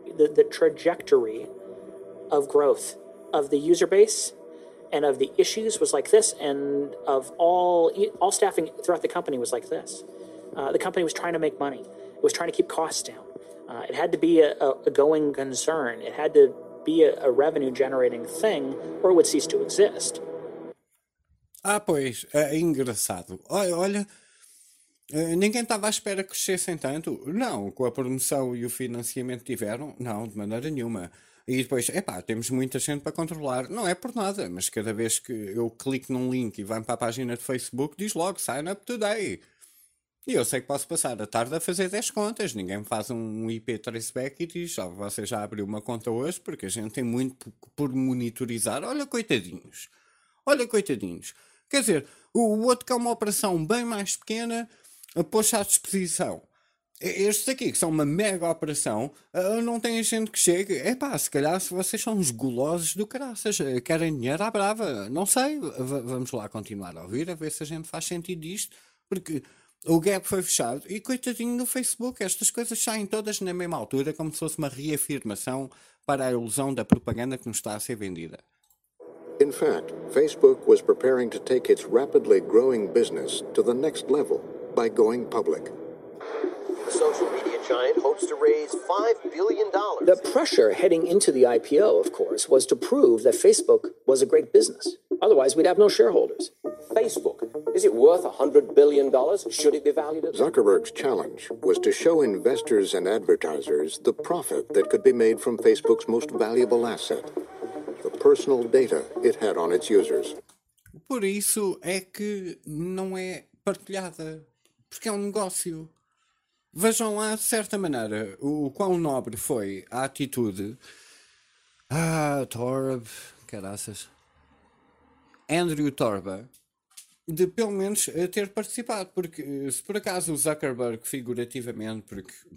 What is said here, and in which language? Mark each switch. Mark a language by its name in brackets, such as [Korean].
[English] The trajectory of growth of the user base and of the issues was like this, and of all staffing throughout the company was like this. The company was trying to make money. It was trying to keep costs down. It had to be a going concern. It had to be a revenue-generating thing, or it would cease to exist. [Portuguese] Ah, pois, é engraçado. Olha, ninguém estava à espera que crescessem tanto. Não, com a promoção e o financiamento tiveram, não, de maneira nenhuma. E depois, epá, temos muita gente para controlar. Não é por nada, mas cada vez que eu clico num link e vou para a página de Facebook, diz logo, sign up today. E eu sei que posso passar a tarde a fazer 10 contas. Ninguém me faz um IP traceback e diz, oh, você já abriu uma conta hoje, porque a gente tem muito por monitorizar. Olha, coitadinhos. Olha, coitadinhos. Quer dizer, o outro que é uma operação bem mais pequena, pôs-se à disposição. Estes aqui, que são uma mega operação, não têm gente que chegue. Epá, se calhar vocês são uns gulosos do caraças. Querem dinheiro à brava. Não sei. Vamos lá continuar a ouvir, a ver se a gente faz sentido disto. Porque o gap foi fechado e coitadinho do Facebook, estas coisas saem todas na mesma altura, como se fosse uma reafirmação para a ilusão da propaganda que nos está a ser vendida. [English] In fact, Facebook was preparing to take its rapidly growing business to the next level by going public. The social media giant hopes to raise $5 billion. The pressure heading into the IPO, of course, was to prove that Facebook was a great business. Otherwise, we'd have no shareholders. Facebook, is it worth $100 billion? Should it be valued at... Zuckerberg's challenge was to show investors and advertisers the profit that could be made from Facebook's most valuable asset, the personal data it had on its users. [Portuguese] Por isso é que não é partilhada, porque é um negócio. Vejam lá, de certa maneira, o quão nobre foi a atitude. Ah, Torb, caraças. Andrew Torba, de pelo menos ter participado, porque se por acaso o Zuckerberg, figurativamente, porque